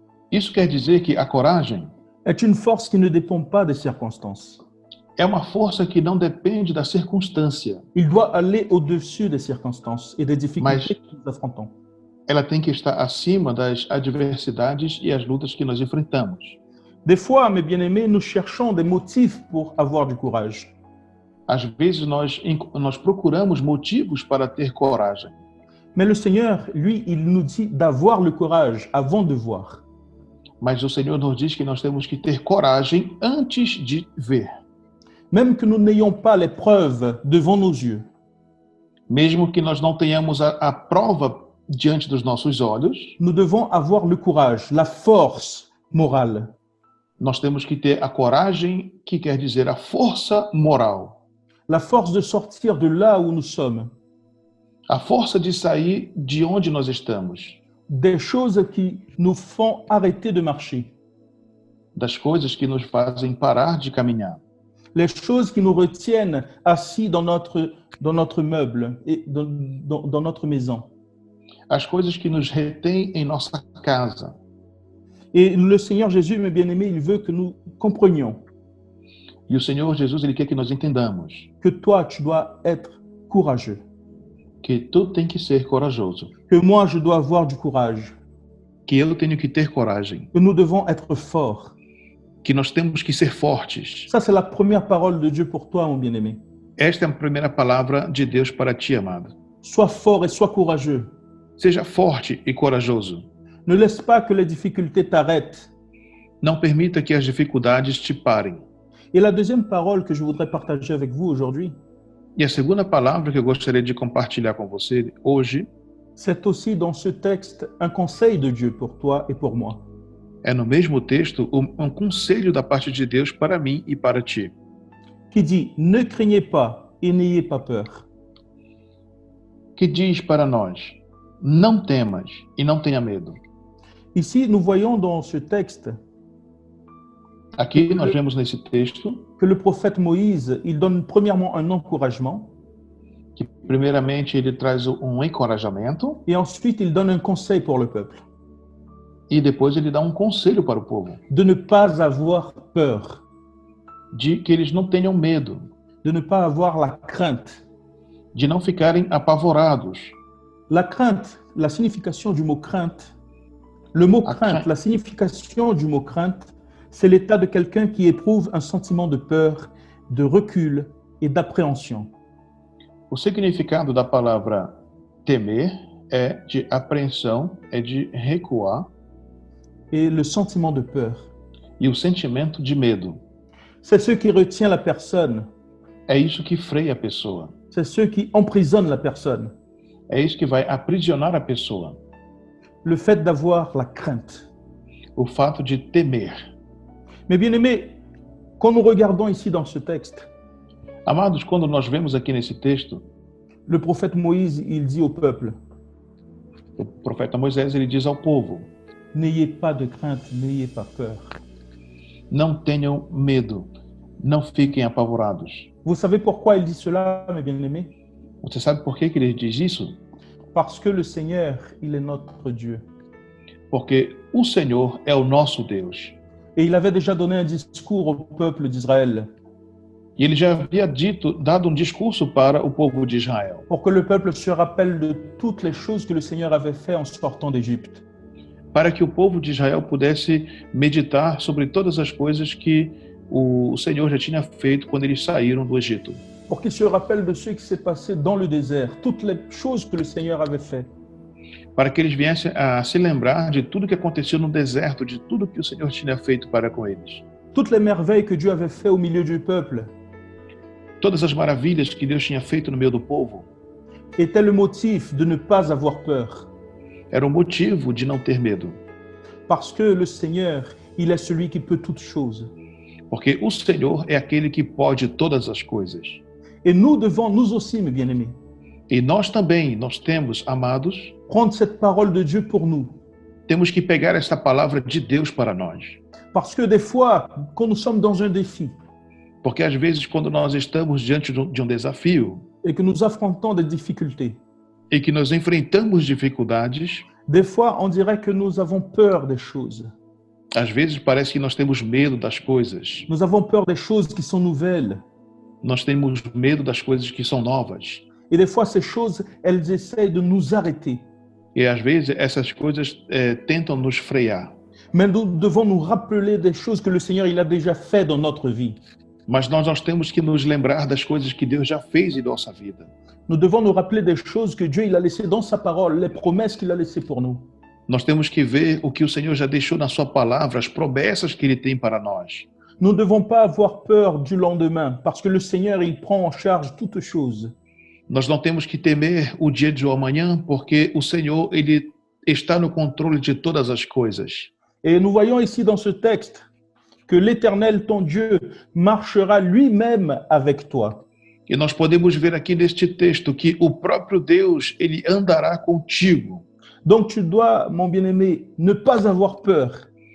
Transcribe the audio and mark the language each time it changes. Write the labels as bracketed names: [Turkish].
[Portuguese] Isso quer dizer que a coragem [French] est une force qui ne dépend pas des circonstances. [Portuguese] é uma força que não depende da circunstância. [French] Il doit aller au-dessus des circonstances et des difficultés que nous affrontons. [Portuguese] Ela tem que estar acima das adversidades e as lutas que nós enfrentamos. [French] Des fois, mes bien-aimés, nous cherchons des motifs pour avoir du courage. [Portuguese] Às vezes nós procuramos motivos para ter coragem. [French] Mais le Seigneur, lui, il nous dit d'avoir le courage avant de voir. [Portuguese] Mas o Senhor nos diz que nós temos que ter coragem antes de ver. [French] Même que nous n'ayons pas les preuves devant nos yeux, [Portuguese] Mesmo que nós não tenhamos a prova diante dos nossos olhos, [French] nous devons avoir le courage, la force morale. [Portuguese] nós temos que ter a coragem, que quer dizer a força moral. [French] La force de sortir de là où nous sommes. [Portuguese] A força de sair de onde nós estamos. [French] Des choses qui nous font arrêter de marcher. [Portuguese] Das coisas que nos fazem parar de caminhar. [French] Les choses qui nous retiennent assis dans notre meuble et dans notre maison. [Portuguese] As coisas que nos retêm em nossa casa. [French] Et le Seigneur Jésus, mes bien-aimés, il veut que nous comprenions [Portuguese] E o Senhor Jesus, Ele quer que nós entendamos [French] que toi, tu dois être courageux. [Portuguese] que tu tem que ser corajoso. [French] Que moi, je dois avoir du courage. [Portuguese] Que eu tenho que ter coragem. [French] Que nous devons être forts. [Portuguese] Que nós temos que ser fortes. [French] Ça, c'est la première parole de Dieu pour toi, mon bien-aimé. [Portuguese] Esta é a primeira palavra de Deus para ti, amado. [French] Sois fort et sois courageux. [Portuguese] Seja forte e corajoso. [French] Ne laisse pas que les difficultés t'arrêtent. [Portuguese] Não permita que as dificuldades te parem. [French] Et la deuxième parole que je voudrais partager avec vous aujourd'hui, [Portuguese] E a segunda palavra que eu gostaria de compartilhar com você hoje [French] c'est aussi dans ce texte un conseil de Dieu pour toi et pour moi. [Portuguese] é no mesmo texto um conselho da parte de Deus para mim e para ti. [French] Qui dit, ne craignez pas et n'ayez pas peur. [Portuguese] Que diz para nós, não temas e não tenha medo. [French] Ici, nous voyons dans ce texte [Portuguese] Aqui nós vemos nesse texto [French] que le prophète Moïse, il donne premièrement un encouragement [Portuguese] que primeiramente ele traz encorajamento [French] et ensuite il donne un conseil pour le peuple. [Portuguese] e depois ele dá um conselho para o povo, [French] De ne pas avoir peur, [Portuguese] de que eles não tenham medo, [French] de ne pas avoir la crainte. [Portuguese] de não ficarem apavorados. [French] La crainte, la signification du mot crainte, le mot La crainte, crainte. la signification du mot crainte, c'est l'état de quelqu'un qui éprouve un sentiment de peur, de recul et d'appréhension. [Portuguese] O significado da palavra temer é de apreensão, é de recuar, [French] Et le sentiment de peur, [Portuguese] e o sentimento de medo. [French] c'est ce qui retient la personne, [Portuguese] É isso que freia a pessoa. [French] c'est ce qui emprisonne la personne. [Portuguese] É isso que vai aprisionar a pessoa. [French] Le fait d'avoir la crainte. [Portuguese] O fato de temer. [French] Mais bien aimés, quand nous regardons ici dans ce texte, [Portuguese] Amados, quando nós vemos aqui nesse texto, [French] le prophète Moïse, il dit au peuple, [Portuguese] o profeta Moisés ele diz ao povo: [French] n'ayez pas de crainte, n'ayez pas peur. [Portuguese] não tenham medo, não fiquem apavorados. [French] Vous savez pourquoi il dit cela, mes bien-aimés? [Portuguese] Você sabe por que ele diz isso? [French] Parce que le Seigneur, il est notre Dieu. [Portuguese] Porque o Senhor é o nosso Deus. [French] Et il avait déjà donné un discours au peuple d'Israël [Portuguese] E ele já havia dado um discurso para o povo de Israel, [French] pour que le peuple se rappelle de toutes les choses que le Seigneur avait fait en sortant d'Égypte. [Portuguese] para que o povo de Israel pudesse meditar sobre todas as coisas que o Senhor já tinha feito quando eles saíram do Egito. [French] Pour qu'ils se rappellent de ce qui s'est passé dans le désert, toutes les choses que le Seigneur avait fait. [Portuguese] Para que eles viessem a se lembrar de tudo que aconteceu no deserto, de tudo que o Senhor tinha feito para com eles. [French] Toutes les merveilles que Dieu avait fait au milieu du peuple [Portuguese] Todas as maravilhas que Deus tinha feito no meio do povo [French] étaient le motif de ne pas avoir peur. [Portuguese] era o motivo de não ter medo. [French] Parce que le Seigneur, il est celui qui peut toutes choses. [Portuguese] Porque o Senhor é aquele que pode todas as coisas. [French] Et nous devons, nous aussi, mes bien-aimés, [Portuguese] E nós também, nós temos, amados, [French] prendre cette parole de Dieu pour nous. [Portuguese] temos que pegar esta palavra de Deus para nós. [French] Parce que des fois, quand nous sommes dans un défi [Portuguese] Porque às vezes, quando nós estamos diante de um desafio [French] et que nous affrontons des difficultés, [Portuguese] e que nós enfrentamos dificuldades, [French] des fois, on dirait que nous avons peur des choses. [Portuguese] Às vezes parece que nós temos medo das coisas. [French] Nous avons peur des choses qui sont nouvelles. [Portuguese] Nós temos medo das coisas que são novas. [French] Et des fois, ces choses, elles essayent de nous arrêter. [Portuguese] E às vezes essas coisas tentam nos frear. [French] Mais nous devons nous rappeler des choses que le Seigneur il a déjà fait dans notre vie. [Portuguese] Mas nós temos que nos lembrar das coisas que Deus já fez em nossa vida. [French] Nous devons nous rappeler des choses que Dieu il a laissées dans sa parole, les promesses qu'il a laissées pour nous. [Portuguese] Nós temos que ver o que o Senhor já deixou na sua palavra, as promessas que Ele tem para nós. [French] Nous ne devons pas avoir peur du lendemain, parce que le Seigneur il prend en charge toutes choses. [Portuguese] Nós não temos que temer o dia de amanhã, porque o Senhor ele está no controle de todas as coisas. [French] Et nous voyons ici dans ce texte que l'Éternel, ton Dieu, marchera lui-même avec toi. [Portuguese] E nós podemos ver aqui neste texto que o próprio Deus ele andará contigo. [French] Donc tu dois, mon bien-aimé, ne pas avoir peur.